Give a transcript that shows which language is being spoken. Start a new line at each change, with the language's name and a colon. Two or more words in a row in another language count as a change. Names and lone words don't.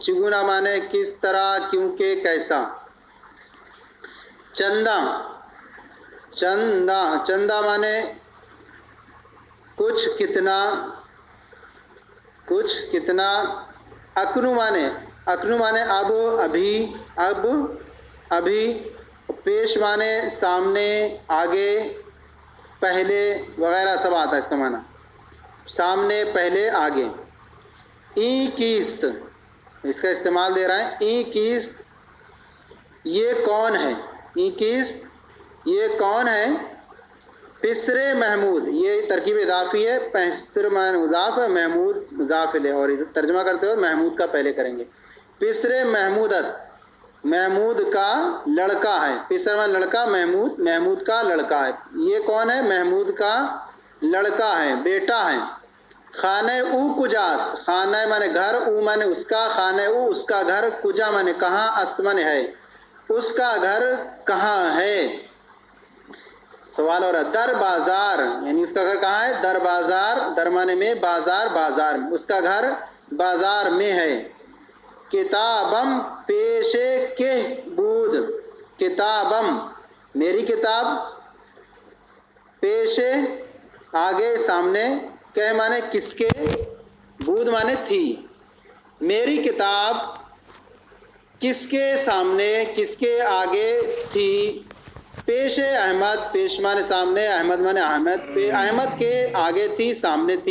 Urdu: چگونا مانے کس طرح، کیوں کہ، کیسا۔ چندہ، چندہ، چندہ مانے کچھ، کتنا، کچھ کتنا۔ اکنو مانے، اکنو مانے اب، ابھی، اب، ابھی۔ پیش مانے سامنے، آگے، پہلے وغیرہ سب آتا ہے اس کا معنی، سامنے، پہلے، آگے۔
Persian: ای کیست،
Urdu: اس کا استعمال دے رہا ہے،
Persian: ای کیست
Urdu: یہ کون ہے،
Persian: ای کیست
Urdu: یہ کون ہے۔ پسر محمود، یہ ترکیب اضافی ہے، پسر مانے مضاف ہے، محمود مضاف ہے، اور ترجمہ کرتے ہوئے محمود کا پہلے کریں گے۔
Persian: پسر محمود است،
Urdu: محمود کا لڑکا ہے، پسر مانے لڑکا، محمود محمود کا لڑکا ہے۔ یہ کون ہے، محمود کا لڑکا ہے، بیٹا ہے۔
Persian: خانہ او کجاست،
Urdu: خانہ مانے گھر، او مانے اس کا،
Persian: خانہ او
Urdu: اس کا گھر، کجا مانے کہاں، است مانے ہے، اس کا گھر کہاں ہے۔ سوال ہو رہا ہے،
Persian: در بازار،
Urdu: یعنی اس کا گھر کہاں ہے،
Persian: در بازار،
Urdu: در مانے میں، بازار بازار میں، اس کا گھر بازار میں ہے۔
Persian: کتابم پیش کہ بود،
Urdu: کتابم میری کتاب، پیش آگے سامنے، کہ مانے کس کے، بود مانے تھی۔ میری کتاب کس کے سامنے، کس کے آگے تھی۔ پیش احمد، پیش مانے سامنے، احمد مانے احمد، احمد کے آگے تھی، سامنے تھی۔